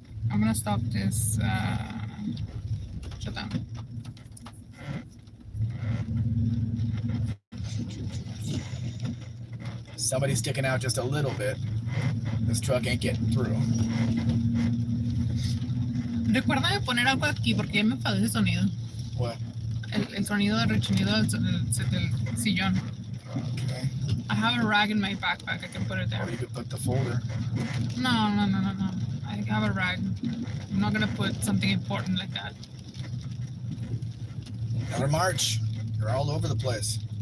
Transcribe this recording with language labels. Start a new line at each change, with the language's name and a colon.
English: I'm gonna stop this. Shut down. Somebody's sticking out just a little bit. This truck ain't getting through.
Spanish: Recuerda de poner algo aquí porque ya me enfadó ese sonido.
English: What?
Spanish: El sonido del rechinido del sillón.
English: Okay. I have a rag in my backpack. I can put it there. Or you could put the folder. No. I have a rag. I'm not gonna put something important like that. Another march. You're all over the place.